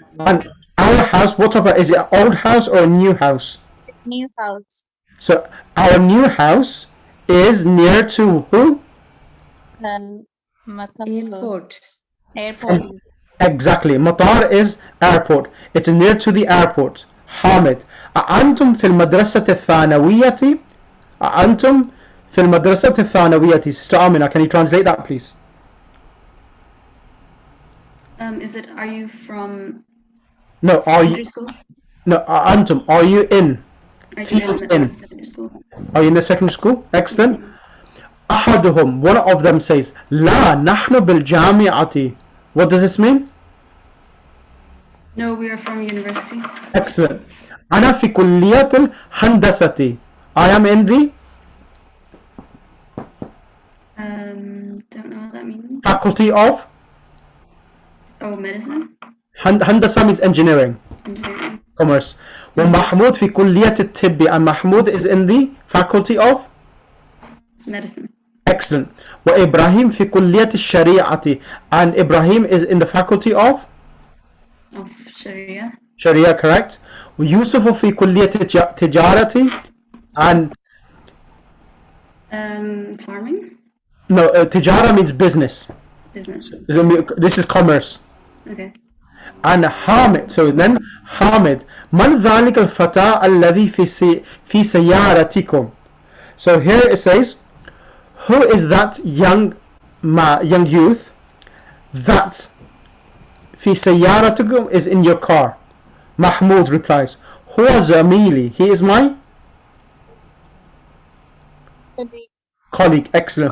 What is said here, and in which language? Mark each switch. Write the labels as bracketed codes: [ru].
[en] And our house, what about, is it an old house or a new house? It's new house. So our new house is near to who? Airport. Airport. Exactly. Matar is airport. It is near to the airport. [ar] حامد أأنتم في المدرسة الثانوية أأنتم في المدرسة الثانوية. [en] Sister Amina, can you translate that please? Are you from No, are you, secondary school? no, أأنتم, are you in? Are you Field in in. secondary school? Are you in the secondary school? Excellent. [ar] أحدهم, [en] one of them says [ar] لا نحن بالجامعة. [en] What does this mean? No, we are from university. Excellent. [ar] أنا في كلية الهندسة. [en] I am in the Don't know what that means. faculty of Oh, medicine? هندسة means engineering, Engineering. commerce. [ar] ومحمود في كلية الطب, [en] and Mahmoud is in the faculty of Medicine. excellent. [ar] وإبراهيم في كلية الشريعة, [en] and Ibrahim is in the faculty of Of Sharia. Sharia, correct. [ar] ويوسف في كلية تجارة, [en] and Farming? no, تجارة means business. Business. This is commerce. Okay. and حامد. So then [ar] حامد من ذلك الفتى الذي في سيارتكم. [en] So here it says, who is that young youth that [ar] في سيارتكم [en] is in your car? Mahmoud replies, [ar] هو زميلي, [en] he is my colleague. Excellent.